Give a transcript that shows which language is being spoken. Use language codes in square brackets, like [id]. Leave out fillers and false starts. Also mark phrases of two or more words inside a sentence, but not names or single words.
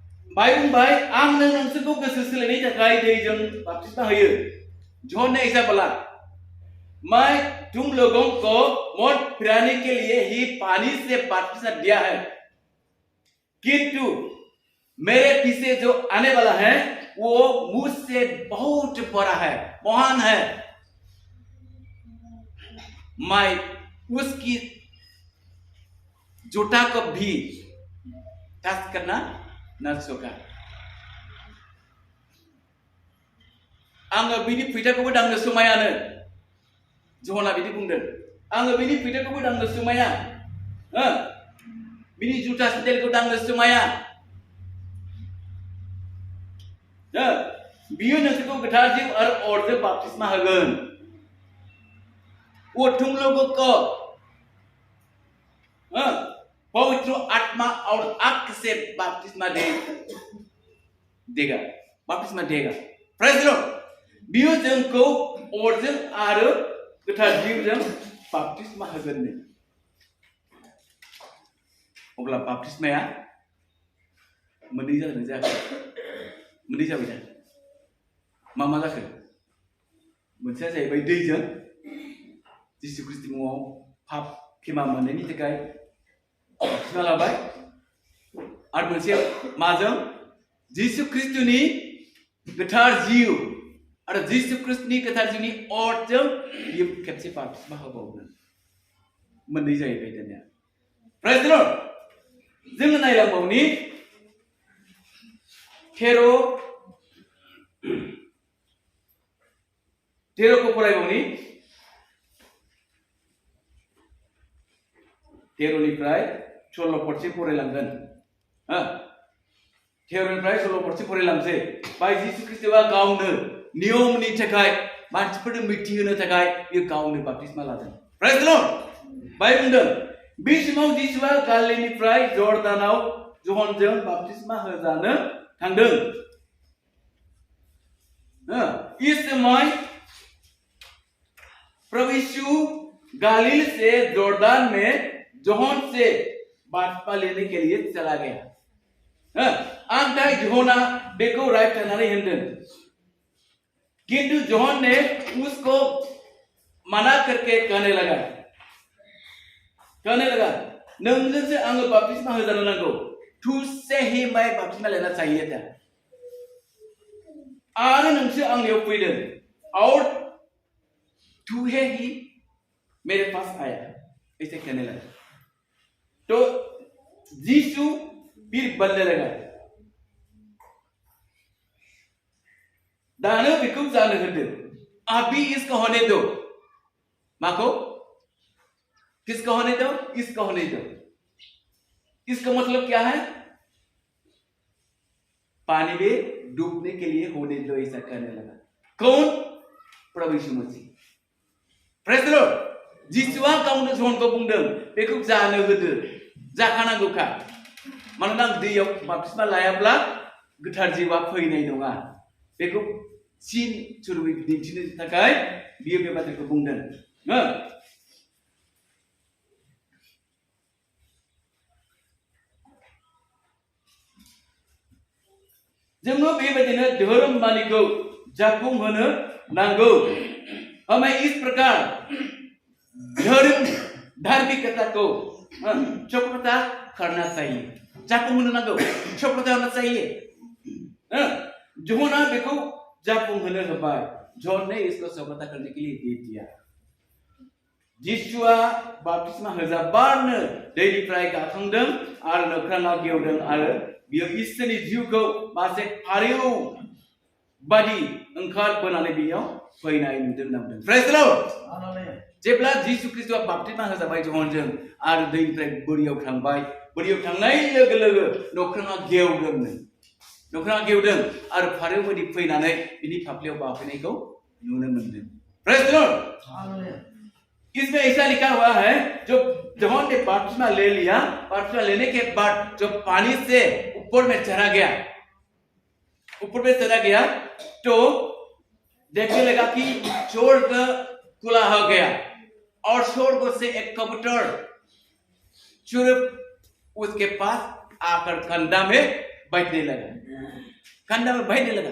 [brx] बाय बुंबाय आंनो नोंसोरखौ गोसो सोलायनायनि थाखाय दैजों बाप्तिस्मा होयो। [hi] जॉन ने ऐसा बोला, मैं तुम लोगों को मौत फिराने के लिए ही पानी से बपतिस्मा दिया है, किंतु मेरे पीछे जो आने वाला है वो मुझसे बहुत बड़ा है, महान है। मैं उसकी जूता को भी टच करना न सका। [brx] आङो बिनि फैथाखौबो दांनो समायानो, ज'ना बिदि बुंदों। आङो बिनि फैथाखौबो दांनो समाया, बिनि जुथा सेन्देलखौ दांनो समाया। बियो नोंसोरखौ गोथार जिउ आरो अरजों बाप्तिस्मा होगोन। [hi] वो तुम लोगों को पवित्र आत्मा और आग से बाप्तिस्मा देगा, बाप्तिस्मा देगा। [en] Praise the Lord. [brx] बियो जोंखौ अरजों आरो गोथार जिउजों बाप्तिस्मा होगोन। अब्ला बाप्तिस्माया मोननै जादों जायाखै? मोननै जाबाय दा? मा मा जाखो? मोनसेया जाहैबाय दैजों जिसु ख्रिस्टनि मुङाव पाप क्षमा मोननायनि थाखाय बाप्तिस्मा लाबाय, आरो मोनसे माजों? जिसु ख्रिस्टनि गोथार जिउ आरो जिसु ख्रिस्टनि गोथार जिउनि अरजों बियो खेबसे बाप्तिस्मा होबावगोन। मोननै जाहैबाय दानिया। [en] Praise the Lord. [brx] जोङो नायलांबावनि 13 को फरायबावनि। 13 निफ्राय 16 पदसिम फरायलांगोन। 13 निफ्राय 16 पदसिम फरायलांसै। बाय जिसु ख्रिस्टआ गावनो नियमनि थाखाय मानसिफोरनो मिथिहोनो थाखाय बियो गावनो बाप्तिस्मा लादों। [en] Praise the Lord. [brx] बाय बुंदों, बे समाव जिसुआ गालिलनिफ्राय जर्दानाव जहनजों बाप्तिस्मा होजानो थांदों। [hi] इस समय प्रभु यीशु गालिल से जॉर्दान में जॉन से बाप्तिस्मा लेने के लिए चला गया। [brx] आंथाय जॉना बेखौ रायखांनानै होनदों, [hi] किंतु जॉन ने उसको मना करके कहने लगा, [brx] नोंजोंसो आङो बाप्तिस्मा होजानो नांगौ, [hi] तुझसे ही मैं बाप्तिस्मा लेना चाहिए था, [brx] आरो नोंसो आंनियाव फैदों, [hi] और तू है ही मेरे पास आया, ऐसे कहने लगा। तो यीशु फिर बोलने लगा, [brx] दानो बेखौ जानो होदो, [hi] अभी इसको होने दो। माको? किसको होने दो? इसको होने दो। इसका मतलब क्या है? पानी में डूबने के लिए होने दो, ऐसा कहने लगा। कौन? प्रभु यीशु मसीह। [en] Praise the Lord. [brx] जिसुआ गावनो जॉनखौ बुंदों, बेखौ जानो होदो, जाखानांगौखा। मानोना दैयाव बाप्तिस्मा लायाब्ला गोथार जिउआ फैनाय नङा। बेखौ सिन सुरुबै दिन्थिनो थाखाय बियो बे बाथ्राखौ बुंदों। जोङो बेबायदिनो धोरोम मानिखौ जाफुंहोनो नांगौ। [hi] हमें इस प्रकार धर्म धार्मिकता को सफलता करना चाहिए, [brx] जाफुंहोनो नांगौ, [hi] सफलता होना चाहिए। [brx] जॉना बेखौ जाफुंहोनो होबाय, [hi] जॉन ने इसको सफलता करने के लिए दे दिया। [brx] जिसुआ बाप्तिस्मा होजाबानो दैनिफ्राय गाखांदों आरो नोख्राङा गेवदों आरो बियो इसोरनि जिउखौ मासे फारेव बादि ओंखारबोनानै बियाव फैनाय नुदों नामदों। [en] Praise the Lord. [brx] जेब्ला जिसु ख्रिस्टआ बाप्तिस्मा होजाबाय जॉनजों आरो दैनिफ्राय बोरियाव थांबाय, बोरियाव थांनाय लोगो लोगो नोख्राङा गेवदों आरो फारेव बादि फैनानै बिनि फाफ्लियाव बाफैनायखौ नुनो मोनदों। [en] Praise the Lord. [hi] इसमें ऐसा लिखा हुआ है, जो जॉन ने बपतिस्मा ले लिया, बपतिस्मा लेने के बाद जो पानी से ऊपर में चढ़ा गया, तो देखने लगा कि स्वर्ग खुला हो गया और स्वर्ग से एक कबूतर चुरुप उसके पास आकर कंधा में बैठने लगा, कंधा में बैठने लगा।